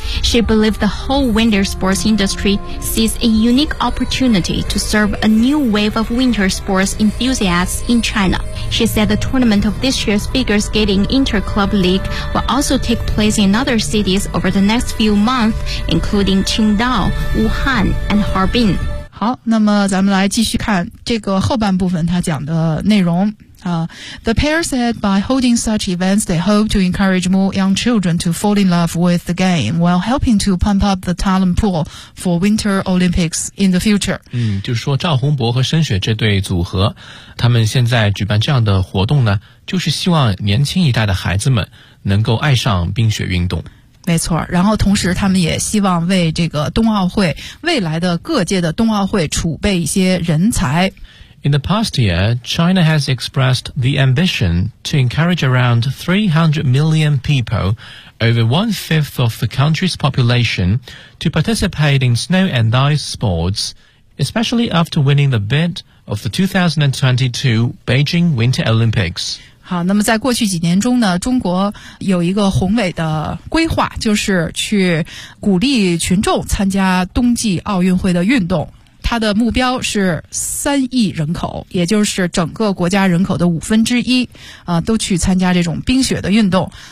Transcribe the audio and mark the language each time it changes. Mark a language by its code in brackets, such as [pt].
[en] She believed the whole winter sports industry sees a unique opportunity to serve a new wave of winter sports enthusiasts in China. She said the tournament of this year's figure skating inter-club league will also take place in other cities over the next few months, including Qingdao, Wuhan, and Harbin. [zh] 好，那么咱们来继续看这个后半部分他讲的内容。 [en] The pair said by holding such events, they hope to encourage more young children to fall in love with the game while helping to pump up the talent pool for Winter Olympics in the future. [zh] 就是说赵宏博和申雪这对组合，他们现在举办这样的活动呢，就是希望年轻一代的孩子们能够爱上冰雪运动。没错，然后同时他们也希望为这个冬奥会，未来的各界的冬奥会储备一些人才。 [en] In the past year, China has expressed the ambition to encourage around 300 million people, over one-fifth of the country's population, to participate in snow and ice sports, especially after winning the bid of the 2022 Beijing Winter Olympics. [zh] 好，那么在过去几年中呢，中国有一个宏伟的规划，就是去鼓励群众参加冬季奥运会的运动。它的目标是3亿人口，也就是整个国家人口的1/5，都去参加这种冰雪的运动。